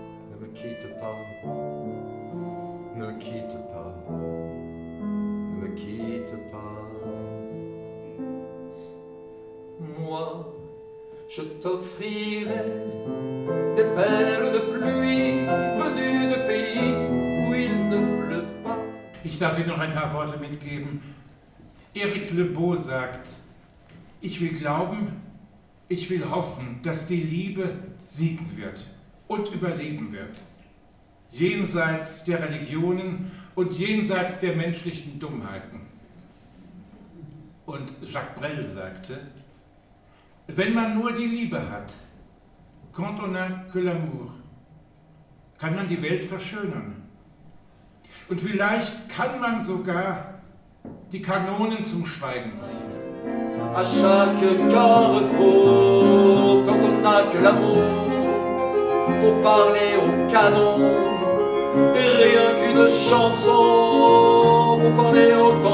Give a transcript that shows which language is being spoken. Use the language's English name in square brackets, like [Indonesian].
[French] Ne me quitte pas, ne me quitte pas, ne me quitte pas. Moi, je t'offrirai des perles de pluie venues de pays où il ne pleut pas. [German] Ich darf Ihnen noch ein paar Worte mitgeben. Eric Lebeau sagt, ich will glauben, ich will hoffen, dass die Liebe siegen wird und überleben wird. Jenseits der Religionen und jenseits der menschlichen Dummheiten. Und Jacques Brel sagte, wenn man nur die Liebe hat, [French] quand on n'a que l'amour, [German] kann man die Welt verschönern. Und vielleicht kann man sogar die Kanonen zum Schweigen bringen. [French] À chaque carrefour, quand on n'a que l'amour pour parler au canon, et rien qu'une chanson pour parler au